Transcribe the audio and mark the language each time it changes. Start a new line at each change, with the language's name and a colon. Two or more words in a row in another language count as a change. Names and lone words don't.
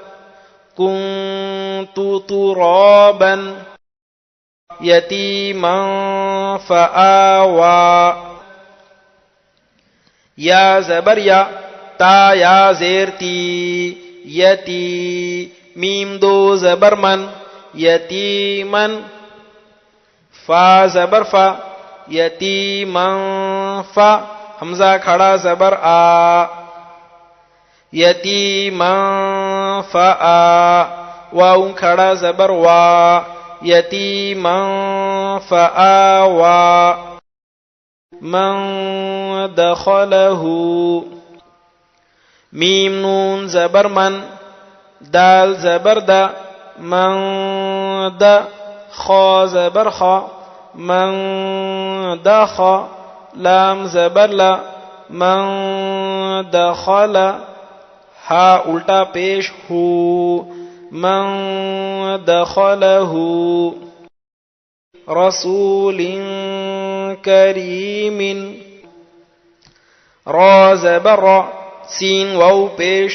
Arabic: کنت ترابا، یتیما فآوا،
Urdu: یا زبر یا، تا یا زیر تی، یتی، میم 2 زبر من، یتیمن، فا زبر فا، یتیمن فا، حمزہ کھڑا زبر آ، یتیمن فآ، واؤ کھڑا زبر وا، یتیمن فآوا، من دخلہ، میم نون زبر من، دال زبر دا، من دا، خا زبر خا، من دخا، لام زبر لا، من دخل، ہا الٹا پیش ہو، من دخلہ، رسول کریم، را زبر را، سین واو پیش